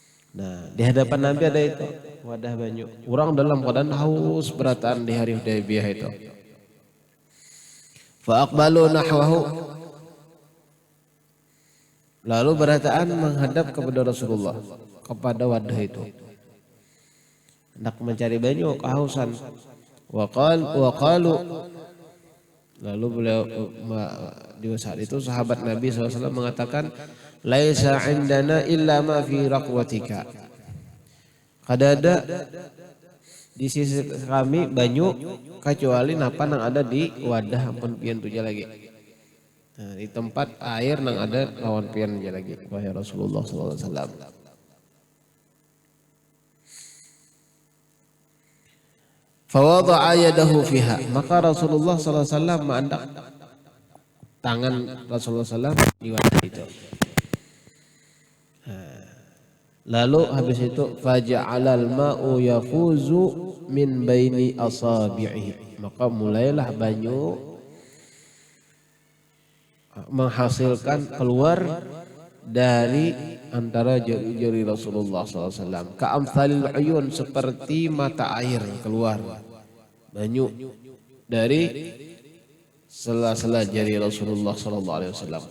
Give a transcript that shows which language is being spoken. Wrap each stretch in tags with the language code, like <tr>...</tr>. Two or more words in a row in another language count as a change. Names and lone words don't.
<bjn>Nah, di hadapan Nabi ada itu wadah banyu. Orang dalam keadaan haus berataan di hari Hudaybiyah itu.</bjn> <ar>فأقبلوا نحوه,</ar> <bjn>lalu berataan menghadap kepada Rasulullah, kepada wadah itu. Hendak mencari banyu, kehausan.</bjn> <ar>وقالوا,</ar> <bjn>lalu beliau di saat itu sahabat Nabi SAW mengatakan,</bjn> <ar>ليس عندنا إلا ما في ركوتك.</ar> <bjn>Kadada di sisi kami banyu kecuali napa nang ada di wadah ampun pian tuja lagi. Nah, di tempat air nang ada lawan pian tuja lagi. Wahai Rasulullah SAW.</bjn> <ar>فوضع يده فيها,</ar> <bjn>maka Rasulullah SAW mengandak tangan Rasulullah SAW di wadah itu. Lalu habis itu</bjn> <ar>فجعل الماء يفور من بين أصابعه,</ar> <bjn>maka mulailah banyu menghasilkan keluar dari antara jari-jari Rasulullah SAW.</bjn> <ar>كأمثال العيون,</ar> <bjn>seperti mata air keluar banyu dari sela-sela jari Rasulullah SAW.</bjn>